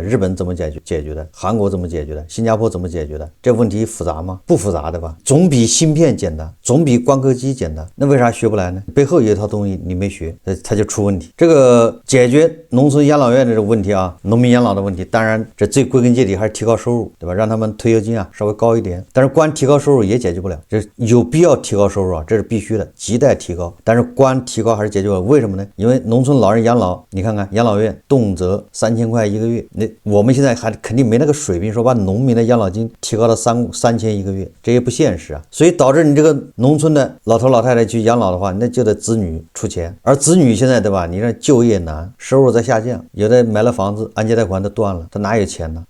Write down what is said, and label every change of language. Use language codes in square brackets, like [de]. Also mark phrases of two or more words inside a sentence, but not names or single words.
[zh] 日本怎麼解決的？韓國怎麼解決的？新加坡怎麼解決的？這問題複雜嗎？不複雜的吧？總比芯片簡單，總比光刻機簡单。那為啥學不來呢？背後有一套東西你沒學，它就出問題。這個解決農村養老院的這個問題啊，農民養老的問題，當然這最歸根結底還是提高收入，對吧？讓他們退休金啊稍微高一點。但是光提高收入也解決不了，這有必要提高收入啊，這是必須的，亟待提高。但是光提高還是解決不了，為什麼呢？因為農村老人養老，你看看養老院動輒3000塊一個月，那我們現在還肯定沒那個水平，說把農民的養老金提高到3000一個月，這也不現實啊。所以導致你這個農村的老頭老太太去養老的話，那就得子女出錢，而子女現在对吧，你讓就業難，收入在下降，有的買了房子按揭貸款都斷了，他哪有錢呢？